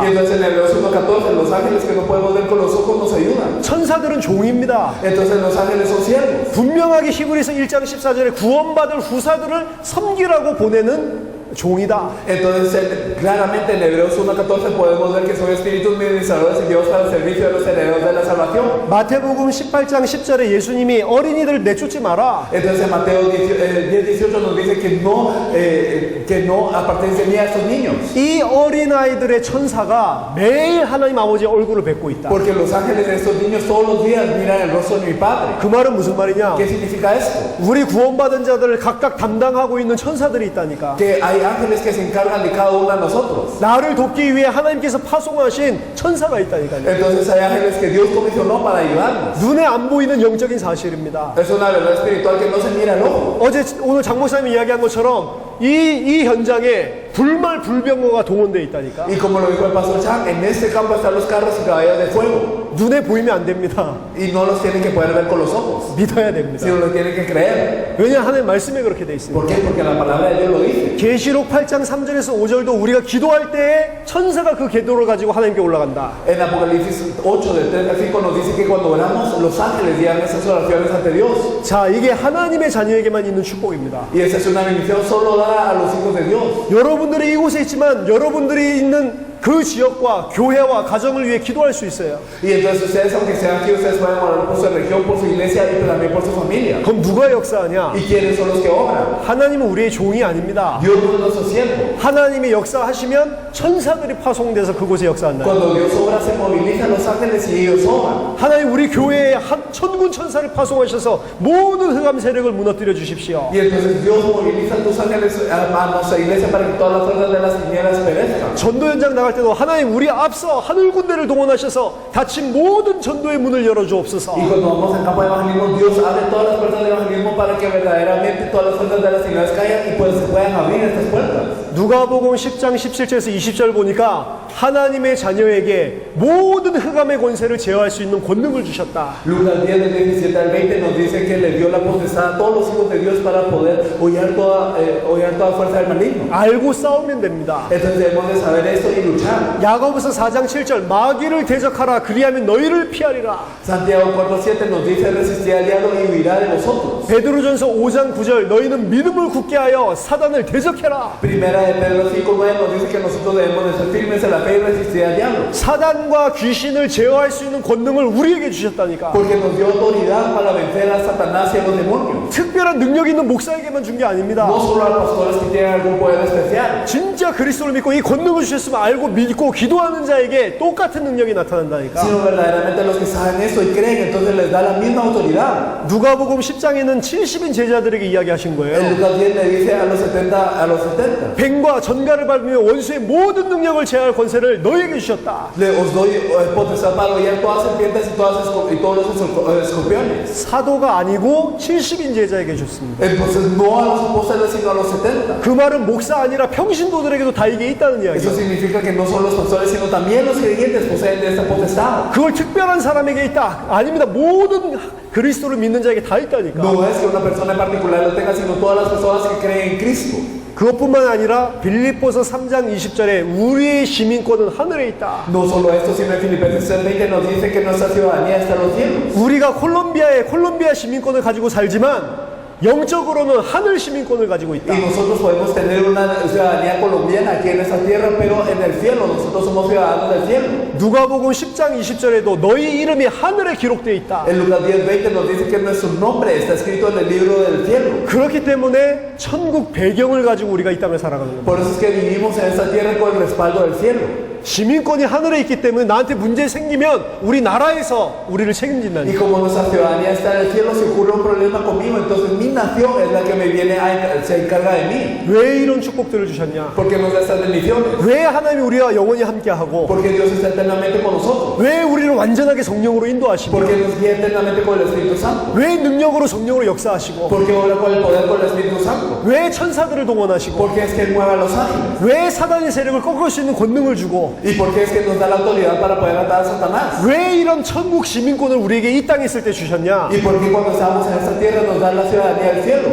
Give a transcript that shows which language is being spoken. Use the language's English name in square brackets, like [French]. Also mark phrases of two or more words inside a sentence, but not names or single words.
[Spanish] Y entonces en Hebreos 1:14 los ángeles que no podemos ver con los ojos nos ayudan. [Korean] 천사들은 종입니다. [Spanish] Entonces los ángeles son siervos. [Korean] 분명하게 히브리서 1장 14절에 구원받을 후사들을 섬기라고 보내는 종이다. [Spanish] Entonces claramente en Hebreos 1:14 podemos ver que son espíritus ministradores enviados para el servicio de los herederos de la salvación. [Korean] 마태복음 18장 10절에 예수님이 어린이들 내쫓지 마라. [Spanish] Entonces en Mateo 10:18 nos dice que no aparten de mí a estos niños. [Korean] 이 어린아이들의 천사가 매일 하나님 아버지의 얼굴을 뵙고 있다. [Spanish] Porque los ángeles de estos niños todos los días miran el rostro de mi Padre. [Korean] 그 말은 무슨 말이냐? [Spanish] ¿Qué significa esto? [Korean] 우리 구원받은 자들을 각각 담당하고 있는 천사들이 있다니까. [Spanish] Que hay ángeles que se encargan de cada uno de nosotros. [Korean] 나를 돕기 위해 하나님께서 파송하신 천사가 있다니까요. [Spanish] Entonces hay ángeles que Dios comisionó para ayudarnos. [Korean] 눈에 안 보이는 영적인 사실입니다. [Spanish] Es una verdad espiritual que no se mira al ojo. [Korean] 오늘 장 목사님이 이야기한 것처럼 이 현장에 불말불병거가 동원되어 있다니까. [Spanish] Y como lo dijo el pastor Chang, en este campo están los carros y caballos de fuego. [Korean] 눈에 보이면 안 됩니다. [Spanish] Y no los tienen que poder ver con los ojos, [Korean] 믿어야 됩니다. [Spanish] sino los tienen que creer. [Korean] 왜냐 하나님 말씀에 그렇게 돼 있습니다. [Spanish] ¿Por qué? Porque la palabra de Dios lo dice. [Korean] 계시록 8장 3절에서 5절도 우리가 기도할 때에 천사가 그 기도를 가지고 하나님께 올라간다. [Spanish] En Apocalipsis 8 del 3 al 5 nos dice que cuando oramos, los ángeles llevan esas oraciones ante Dios. [Korean] 자, 이게 하나님의 자녀에게만 있는 축복입니다. [Spanish] Y esa es una bendición solo dada a los hijos de Dios. [Korean] 여러분들이 이곳에 있지만 여러분들이 있는 그 지역과 교회와 가정을 위해 기도할 수 있어요. [Spanish] Y entonces ustedes, aunque sean aquí, ustedes pueden orar por su región, por su iglesia y también por su familia. [Korean] 그럼 누가 역사하냐? [Spanish] ¿Y quiénes son los que obran? [Korean] 하나님은 우리의 종이 아닙니다. [Spanish] Dios no es nuestro siervo. [Korean] 하나님이 역사하시면 천사들이 파송돼서 그곳에 역사한다. [Spanish] Cuando Dios obra, se movilizan los ángeles y ellos obran. [Korean] 하나님 우리 교회에 천군 천사를 파송하셔서 모든 흑암 세력을 무너뜨려 주십시오. [Spanish] Y entonces Dios moviliza a tus ángeles a nuestra iglesia para que todas las fuerzas de las tinieblas perezcan. [Korean] 전도 현장 나갈 때도 하나님 우리 앞서 하늘 군대를 동원하셔서 닫힌 모든 전도의 문을 열어 주옵소서. [Spanish] Y cuando vamos al campo de evangelismo, Dios abre todas las puertas del evangelismo para que verdaderamente todas las fuerzas de las tinieblas caigan y pues se puedan abrir estas puertas. [Korean] 누가복음 10장 17절에서 20절 보니까 하나님의 자녀에게 모든 흑암의 권세를 제어할 수 있는 권능을 주셨다. [Spanish] Lucas 10 del 17 al 20 nos dice que le dio la potestad a todos los hijos de Dios para poder hollar toda fuerza del maligno. [Korean] 알고 싸우면 됩니다. [Spanish] Entonces debemos de saber esto y luchar. [Korean] 야고보서 4장 7절 마귀를 대적하라 그리하면 너희를 피하리라. [Spanish] Santiago 4:7 nos dice resistir al diablo y huirá de vosotros. [Korean] 베드로전서 5장 9절 너희는 믿음을 굳게 하여 사단을 대적해라. [Spanish] Primera de Pedro 5:9 nos dice que nosotros debemos de ser firmes en la fe y resistir al diablo. [Korean] 사단과 귀신을 제어할 수 있는 권능을 우리에게 주셨다니까. [Spanish] Porque nos dio autoridad para vencer a Satanás y a los demonios. [Korean] 특별한 능력 있는 목사에게만 준 게 아닙니다. [Spanish] No solo a los pastores que tienen algún poder especial. [Korean] 진짜 그리스도를 믿고 이 권능을 주셨으면 알고 믿고 기도하는 자에게 똑같은 능력이 나타난다니까. [Spanish] Sino verdaderamente los que saben eso y creen, entonces les da la misma autoridad. [Korean] 누가복음 10장에는 70인 제자들에게 이야기하신 [Spanish] En [Korean] 거예요. [Spanish] Lucas 10 le dice a los 70. [Korean] 뱀과 전갈을 밟으며 원수의 모든 능력을 제어할 권세를 너희에게 주셨다. [Spanish] Os doy potestad para hollar todas serpientes y todos los escorpiones. [Korean] 사도가 아니고 70인 제자에게 줬습니다. [Spanish] Entonces no a los apóstoles sino a los 70. [Korean] 그 말은 목사 아니라 평신도들에게도 다 이게 있다는 [Spanish] Eso [Korean] 이야기예요. [Spanish] significa que no solo los pastores sino también los creyentes poseen de esta potestad. [Korean] 그걸 특별한 사람에게 있다. 아닙니다. 모든 그리스도를 믿는 자에게 다 있다니까. [Spanish] No es que una persona en particular lo tenga, sino todas las personas que creen en Cristo. [Korean] 그것뿐만 아니라 빌립보서 3장 20절에 우리의 시민권은 하늘에 있다. [Spanish] No solo esto, sino en Filipenses 3:20 nos dice que nuestra ciudadanía está en los cielos. [Korean] 우리가 콜롬비아 시민권을 가지고 살지만 영적으로는 하늘 시민권을 가지고 있다. [Spanish] Y nosotros podemos tener una ciudadanía colombiana aquí en esta tierra, pero en el cielo, nosotros somos ciudadanos del cielo. [Korean] 누가복음 10장 20절에도 너희 이름이 하늘에 기록되어 있다. [Spanish] En Lucas 10:20 nos dice que nuestro nombre está escrito en el libro del cielo. [Korean] 그렇기 때문에 천국 배경을 가지고 우리가 이 땅을 살아가는 겁니다. [Spanish] Por eso es que vivimos en esta tierra con el respaldo del cielo. [Korean] 시민권이 하늘에 있기 때문에 나한테 문제 생기면 우리 나라에서 우리를 책임진다니. [Spanish] Y como nuestra ciudadanía está en el cielo, si ocurre un problema conmigo, entonces mi nación es la que me viene se encarga de mí. [Korean] 왜 이런 축복들을 주셨냐? [Spanish] Porque nos da estas bendiciones. [Korean] 왜 하나님이 우리와 영원히 함께하고 [Spanish] Porque Dios está eternamente con nosotros. [Korean] 왜 우리를 완전하게 성령으로 인도하시고 [Spanish] Porque nos guía eternamente con el Espíritu Santo. [Korean] 왜 능력으로 성령으로 역사하시고 [Spanish] Porque obra con el poder con el Espíritu Santo. [Korean] 왜 천사들을 동원하시고 [Spanish] Porque es que Él mueve a los ángeles. [Korean] 왜 사단의 세력을 꺾을 수 있는 권능을 주고 [Spanish] Y porque es que nos da la autoridad para poder atar a Satanás. [Korean] 왜 이런 천국 시민권을 우리에게 이 땅에 있을 때 주셨냐? [Spanish] Y porque cuando estamos en esta tierra nos da la ciudadanía del cielo.